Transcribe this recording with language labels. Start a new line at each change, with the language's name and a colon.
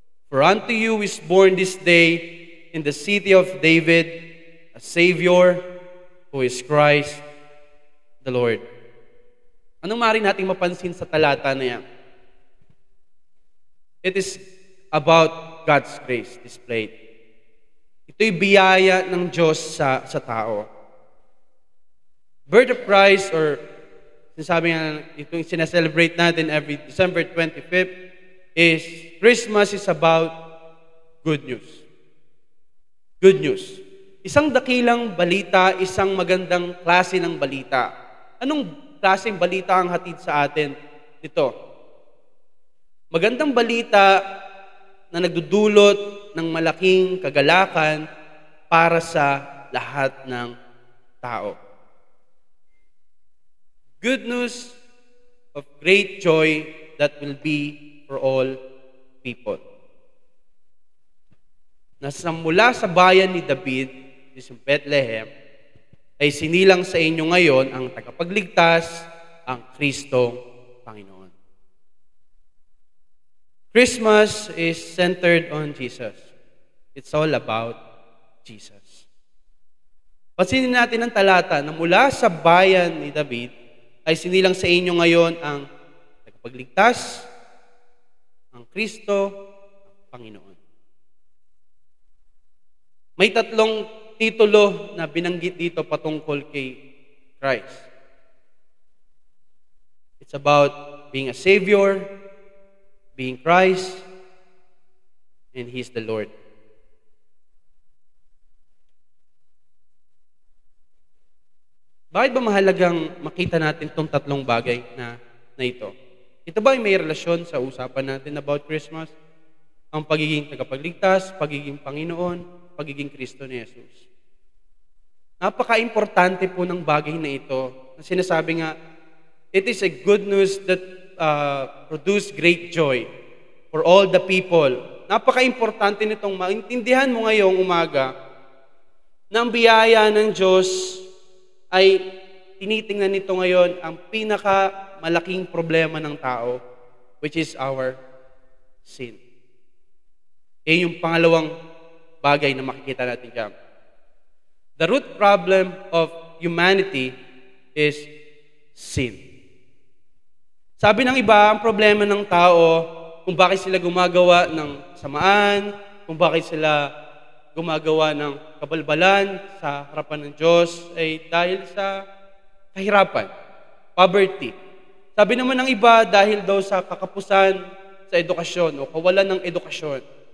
English: For unto you is born this day in the city of David a Savior who is Christ the Lord.
Filipino: Anong maaari nating mapansin sa talata na yan?
English: It is about God's grace displayed.
Filipino: Ito'y biyaya ng Diyos sa tao.
English: Birth of Christ, or
Filipino: sinasabi nga, itong sinaselebrate natin
English: every December 25th, is Christmas is about good news. Good news.
Filipino: Isang dakilang balita, isang magandang klase ng balita. Anong klaseng balita ang hatid sa atin nito? Magandang balita na nagdudulot ng malaking kagalakan para sa lahat ng tao.
English: Good news of great joy that will be for all people.
Filipino: Mula sa bayan ni David, sa Bethlehem, ay sinilang sa inyo ngayon ang tagapagligtas, ang Kristong Panginoon.
English: Christmas is centered on Jesus. It's all about Jesus.
Filipino: Pansinin natin ang talata na mula sa bayan ni David ay sinilang sa inyo ngayon ang tagapagligtas, ang Kristo, ang Panginoon. May tatlong titulo na binanggit dito patungkol kay Christ.
English: It's about being a Savior, being Christ, and He's the Lord.
Filipino: Bakit ba mahalagang makita natin itong tatlong bagay na ito? Ito ba ay may relasyon sa usapan natin about Christmas? Ang pagiging tagapagligtas, pagiging Panginoon, pagiging Kristo ni Jesus. Napaka-importante po ng bagay na ito. Na sinasabi nga,
English: it is a good news that produce great joy for all the people.
Filipino: Napaka-importante nitong maintindihan mo ngayong umaga na ang biyaya ng Diyos ay tinitingnan nito ngayon ang malaking problema ng tao,
English: which is our sin.
Filipino: Yung pangalawang bagay na makikita natin dyan.
English: The root problem of humanity is sin.
Filipino: Sabi ng iba, ang problema ng tao, kung bakit sila gumagawa ng samaan, kung bakit sila gumagawa ng kabalbalan sa harapan ng Diyos, ay dahil sa kahirapan, poverty. Sabi naman ng iba, dahil daw sa kakapusan sa edukasyon o kawalan ng edukasyon.